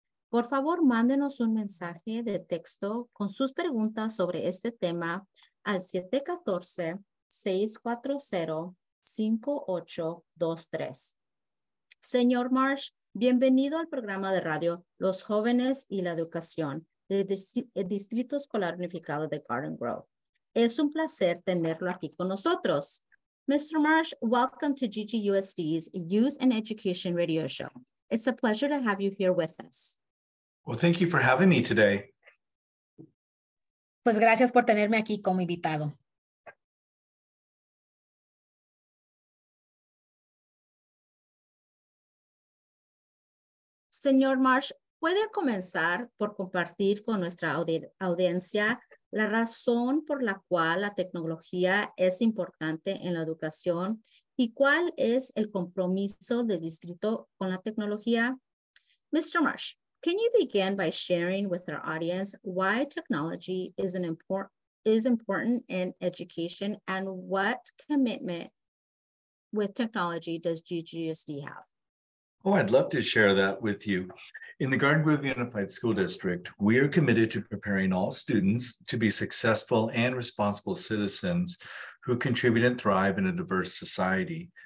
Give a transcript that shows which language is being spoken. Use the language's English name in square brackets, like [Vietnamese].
[Spanish] Por favor, mándenos un mensaje de texto con sus preguntas sobre este tema al 714-640-5823. Señor Marsh, bienvenido al programa de radio Los Jóvenes y la Educación del Distrito Escolar Unificado de Garden Grove. Es un placer tenerlo aquí con nosotros. Mr. [English] Marsh, welcome to GGUSD's Youth and Education Radio Show. It's a pleasure to have you here with us. Well, thank you for having me today. [Spanish] Pues gracias por tenerme aquí como invitado. Señor Marsh, ¿puede comenzar por compartir con nuestra audiencia la razón por la cual la tecnología es importante en la educación y cuál es el compromiso del distrito con la tecnología? [English] Mr. Marsh, can you begin by sharing with our audience why technology is important in education and what commitment with technology does GGUSD have? Oh, I'd love to share that with you. In the Garden Grove Unified School District, we are committed to preparing all students to be successful and responsible citizens who contribute and thrive in a diverse society.